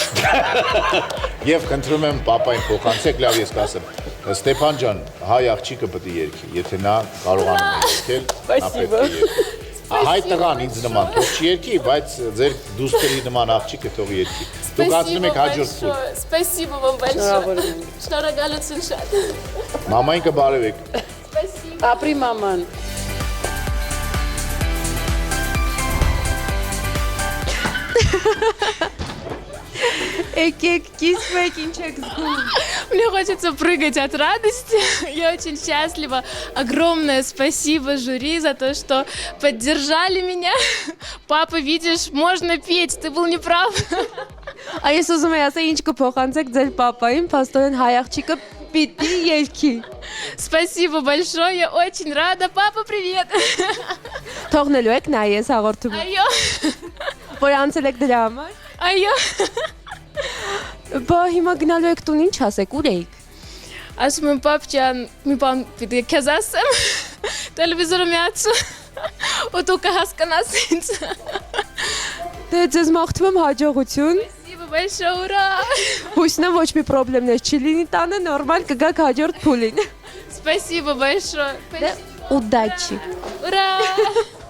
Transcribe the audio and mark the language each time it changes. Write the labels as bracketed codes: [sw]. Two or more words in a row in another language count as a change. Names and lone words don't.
[hy] Եվ խնդրում եմ պապային փոխանցեք լավ ես կասեմ Ստեփան ջան հայ աղջիկը պետք է երգի եթե նա կարողանում է երգել նա պետք է երգի Հայ տղան ինձ նման թող չերգի բայց ձեր դուստերի նման աղջիկը թող երգի Դուք ասում եք հաջորդ փուլ [ru] Спасибо вам большое։ [hy] Շնորհակալություն շատ։ Մամային կբարևեք [ru] Спасибо։ [hy] Ապրի մաման։ Եկեք, կիսվեք, ինչ եք զգում։ [ru] Мне хочется прыгать от радости. Я очень счастлива. Огромное спасибо жюри за то, что поддержали меня. Папа, видишь, можно петь, ты был неправ. [hy] Այս ուզում եմ ասել ինչ կփոխանցեք ձեր պապային, փաստորեն հայ աղջիկը պիտի երգի։ [ru] Спасибо большое, я очень рада. Папа, привет. [hy] Թողնելու եք նա ես հաղորդում, Այո, որ անցել եք դրա համար։ այո։ Բա հիմա գնալու եք տուն ինչ ասեք, ուր եք։ Ասում եմ պապ ջան, մի բան պիտի քեզ ասեմ։ Տելևիզորը միացու։ Ու դու կհասկանաս ինձ։ Դե ձեզ մաղթում եմ հաջողություն։ [ru] Спасибо большое, ура. [hy] Հույսն եմ ոչ մի խնդիրներ չի լինի տանը, նորմալ կգաք հաջորդ փուլին։ [ru] Спасибо большое. Удачи։ Ура.